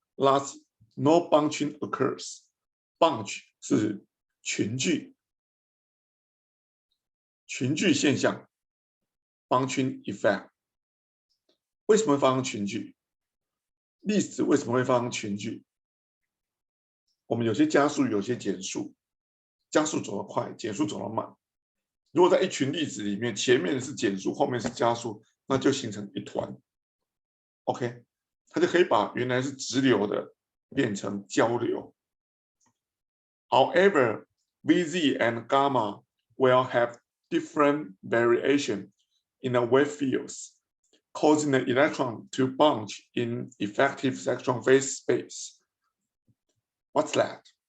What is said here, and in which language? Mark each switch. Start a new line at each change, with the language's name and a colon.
English: Thus, no bunching occurs. Bunch
Chinese: 是群聚现象
English: ，bunching effect。
Chinese: 为什么会发生群聚？粒子为什么会发生群聚？我们有些加速，有些减速，加速走得快，减速走得慢。如果在一群粒子里面，前面是减速，后面是加速，那就形成一团。 OK， 它就可以把原来是直流的变成交流。
English: However, Vz and gamma will have different variation in the wave fields, causing the electron to bunch in effective cyclotron phase space. What's that?